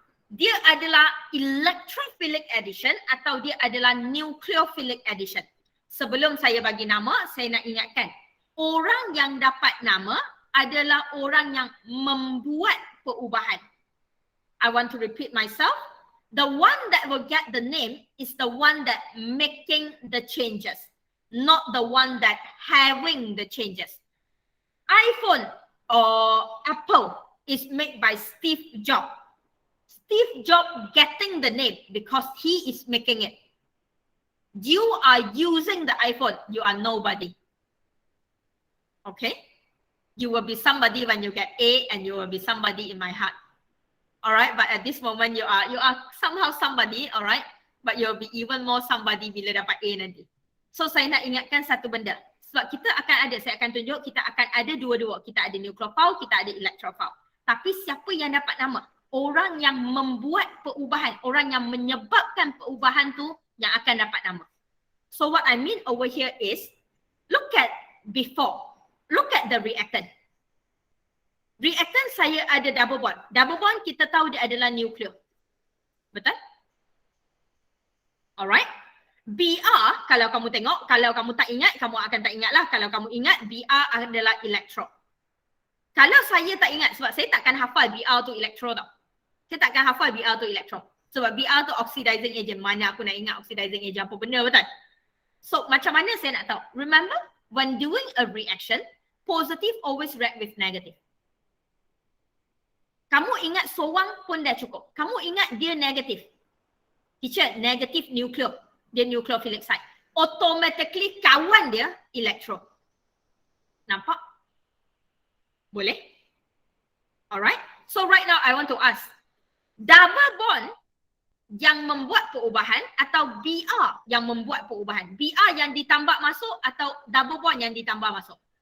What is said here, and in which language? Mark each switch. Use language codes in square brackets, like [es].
[ms] Dia adalah electrophilic addition atau dia adalah nucleophilic addition. Sebelum saya bagi nama, saya nak ingatkan. Orang yang dapat nama adalah orang yang membuat perubahan. [en] I want to repeat myself. The one that will get the name is the one that making the changes, not the one that having the changes. iPhone or Apple is made by Steve Jobs. Steve Jobs getting the name because he is making it. You are using the iPhone, you are nobody. Okay? You will be somebody when you get A and you will be somebody in my heart. Alright, but at this moment you are somehow somebody, alright? But you will be even more somebody [ms] bila dapat A nanti. So saya nak ingatkan satu benda. Sebab kita akan ada, saya akan tunjuk, kita akan ada dua-dua. Kita ada nucleophile, kita ada electrophile. Tapi siapa yang dapat nama? Orang yang membuat perubahan, orang yang menyebabkan perubahan tu yang akan dapat nama. [en] So what I mean over here is, look at before. Look at the reactant. Reactant [ms] saya ada [en] double bond. [ms] Double bond kita tahu dia adalah nucleo. Betul? Alright. Br, kalau kamu tengok, kalau kamu tak ingat, kamu akan tak ingat lah. Kalau kamu ingat, Br adalah elektron. Kalau saya tak ingat, sebab saya takkan hafal Br tu elektron tau. Saya takkan hafal Br tu elektron. Sebab Br tu oxidizing agent. Mana aku nak ingat oxidizing agent apa benda, betul? So, macam mana saya nak tahu? [en] Remember, when doing a reaction, positive always react with negative. [ms] Kamu ingat soang pun dah cukup. Kamu ingat dia negatif. [en] Teacher, negative nucleo. [ms] Dia nucleophilic side. Automatically kawan dia elektron. Nampak? Boleh? [en] Alright. So right now I want to ask. Double bond [ms] yang membuat perubahan atau BR yang membuat perubahan? BR yang ditambah masuk atau double bond yang ditambah masuk?